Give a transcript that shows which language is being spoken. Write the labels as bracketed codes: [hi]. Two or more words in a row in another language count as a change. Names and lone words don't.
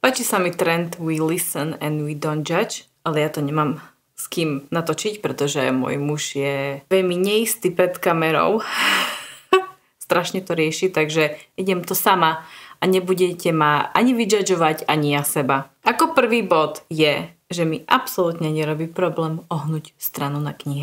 [sk] Páči sa mi trend [en] We listen and we don't judge, [sk] ale ja to nemám s kým natočiť, pretože môj muž je veľmi neistý pred kamerou. Strašne to rieši, takže idem to sama a nebudete ma ani vydžadžovať, ani ja seba. Ako prvý bod je, že mi absolútne nerobí problém ohnúť stranu na knihe.